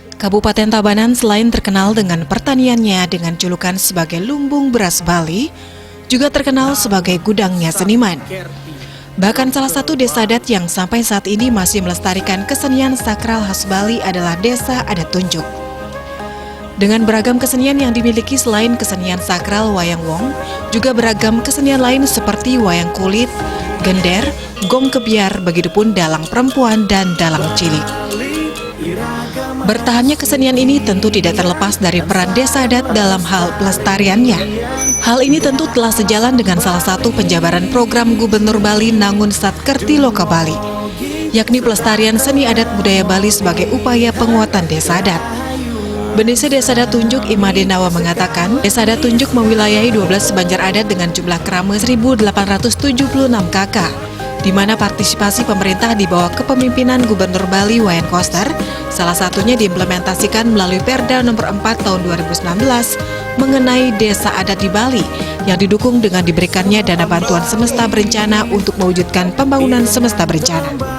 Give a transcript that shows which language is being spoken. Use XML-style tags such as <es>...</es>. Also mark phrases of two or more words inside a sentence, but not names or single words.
<id>Kabupaten Tabanan selain terkenal dengan pertaniannya dengan julukan sebagai lumbung beras Bali, juga terkenal sebagai gudangnya seniman. Bahkan salah satu desa adat yang sampai saat ini masih melestarikan kesenian sakral khas Bali adalah Desa Adat Tunjuk. Dengan beragam kesenian yang dimiliki selain kesenian sakral wayang wong, juga beragam kesenian lain seperti wayang kulit, gender, gong kebiar, begitupun dalang perempuan dan dalang cilik. Bertahannya kesenian ini tentu tidak terlepas dari peran desa adat dalam hal pelestariannya. Hal ini tentu telah sejalan dengan salah satu penjabaran program Gubernur Bali Nangun Satkerti Loka Bali, yakni pelestarian seni adat budaya Bali sebagai upaya penguatan desa adat. Bendesa Desa Adat Tunjuk Imade Nawa mengatakan, Desa Adat Tunjuk mewilayahi 12 banjar adat dengan jumlah kerama 1.876 KK, di mana partisipasi pemerintah di bawah kepemimpinan Gubernur Bali Wayan Koster, salah satunya diimplementasikan melalui Perda Nomor 4 Tahun 2019 mengenai desa adat di Bali, yang didukung dengan diberikannya dana bantuan semesta berencana untuk mewujudkan pembangunan semesta berencana.</id>